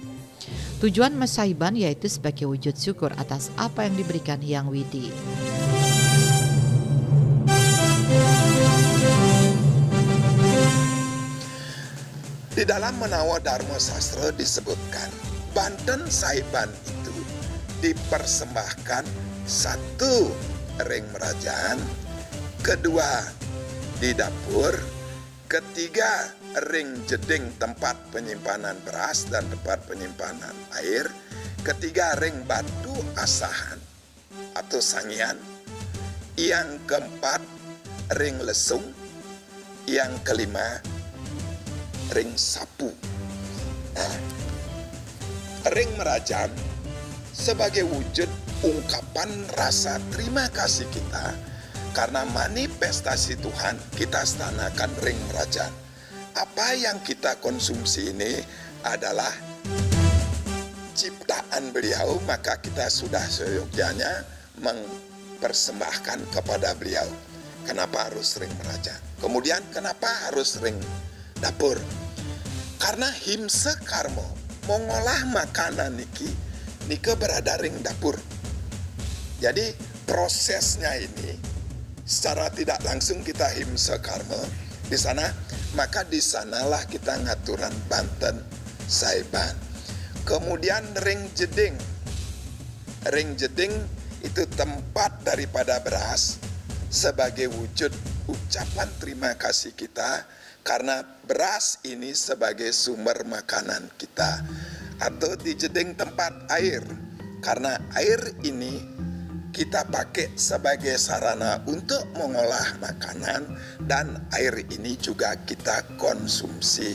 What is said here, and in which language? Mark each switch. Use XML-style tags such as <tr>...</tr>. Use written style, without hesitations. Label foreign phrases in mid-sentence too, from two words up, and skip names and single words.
<id>Tujuan masaiban yaitu sebagai wujud syukur atas apa yang diberikan Hyang Widi. Di dalam Manawa Dharma Sastra disebutkan banten saiban itu dipersembahkan 1</id> <ban>ring merajaan,</ban> <id>2 di dapur, 3</id> <ban>ring jeding</ban> <id>tempat penyimpanan beras dan tempat penyimpanan air, 4</id> <ban>ring batu asahan</ban> <id>atau sangian, yang 4</id> <ban>ring lesung,</ban> <id>yang 5</id> <ban>ring sapu. Ring merajaan</ban> <id>sebagai wujud ungkapan rasa terima kasih kita karena manifestasi Tuhan kita stanakan</id> <ban>ring merajaan.</ban> <id>Apa yang kita konsumsi ini adalah ciptaan beliau, maka kita sudah seyogyanya mempersembahkan kepada beliau. Kenapa harus</id> <ban>ring merajang?</ban> <id>Kemudian kenapa harus</id> <ban>ring dapur?</ban> <id>Karena himse karmo mengolah makanan nike berada</id> <ban>ring dapur.</ban> <id>Jadi prosesnya ini secara tidak langsung kita himse karmo di sana, maka di sanalah kita ngaturan banten saiban. Kemudian</id> <ban>ring jeding. Ring jeding</ban> <id>itu tempat daripada beras sebagai wujud ucapan terima kasih kita karena beras ini sebagai sumber makanan kita. Atau di jeding tempat air, karena air ini kita pakai sebagai sarana untuk mengolah makanan dan air ini juga kita konsumsi.</id>